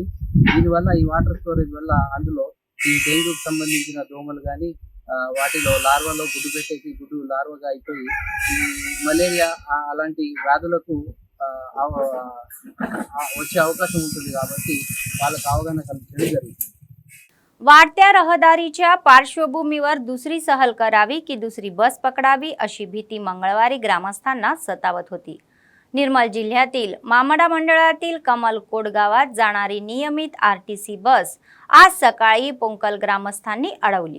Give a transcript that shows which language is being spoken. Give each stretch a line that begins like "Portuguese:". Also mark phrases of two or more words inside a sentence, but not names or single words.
Telugu: దీనివల్ల ఈ
English: water storage
Telugu: వల్ల అందులో ఈ డెంగ్యూకి సంబంధించిన దోమలు కానీ, వాటిలో లార్వాలో గుడ్డు పెట్టేసి గుడ్డు లార్వాగా అయిపోయి ఈ మలేరియా అలాంటి వ్యాధులకు వచ్చే అవకాశం ఉంటుంది. కాబట్టి వాళ్ళకి అవగాహన कल्పించడం జరుగుతుంది.
Marathi: वाढत्या रहदारीच्या पार्श्वभूमीवर दुसरी सहल करावी की दुसरी बस पकडावी अशी भीती मंगळवारी ग्रामस्थांना सतावत होती. निर्मल जिल्ह्यातील मामडा मंडळातील कमलकोट गावात जाणारी नियमित आरटीसी बस आज सकाळी पोंकल ग्रामस्थांनी अडवली.